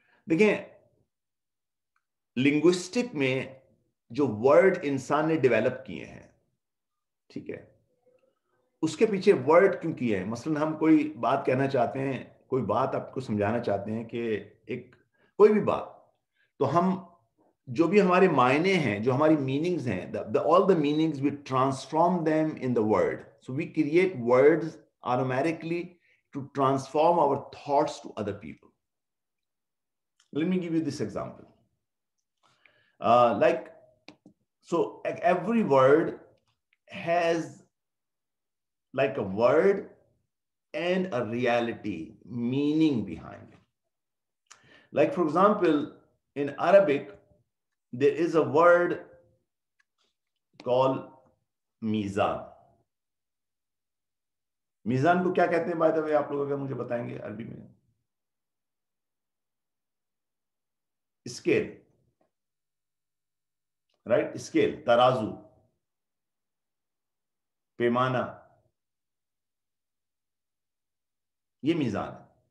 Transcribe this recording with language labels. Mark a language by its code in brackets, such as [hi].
[ur] دیکھیں, لنگوسٹک میں جو ورڈ انسان نے ڈیولپ کیے ہیں, ٹھیک ہے, اس کے پیچھے ورڈ کیوں کیے ہیں. مثلا ہم کوئی بات کہنا چاہتے ہیں, کوئی بات آپ کو سمجھانا چاہتے ہیں کہ ایک کوئی بھی بات, تو ہم جو بھی ہمارے معنی ہیں, جو ہماری میننگز ہیں, [en] all the meanings we transform them in the word. So we create words automatically to transform our thoughts to other people. Let me give you this example. So every word has like a word and a reality, meaning behind it. Like for example, in Arabic, there is a word called mizan. [ur] میزان کو کیا کہتے ہیں [en] by the way, [ur] آپ لوگ اگر مجھے بتائیں گے عربی میں؟ اسکیل, رائٹ, اسکیل, ترازو, پیمانہ, یہ میزان ہے.